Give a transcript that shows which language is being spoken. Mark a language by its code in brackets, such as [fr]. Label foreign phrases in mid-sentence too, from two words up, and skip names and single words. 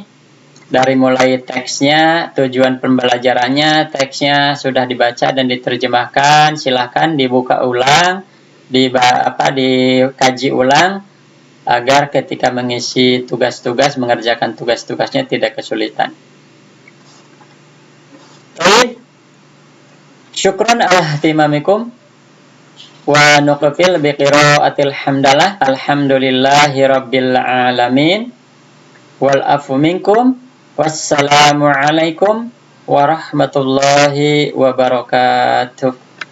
[id] Dari mulai teksnya, tujuan pembelajarannya, teksnya sudah dibaca dan diterjemahkan. Silahkan dibuka ulang, dikaji ulang, agar ketika mengisi tugas-tugas, mengerjakan tugas-tugasnya tidak kesulitan. Baik, [ar] شكرا على اهتمامكم ونقفل بقراءة الحمدلة. الحمد لله رب العالمين. والعفو منكم. والسلام عليكم ورحمة الله وبركاته.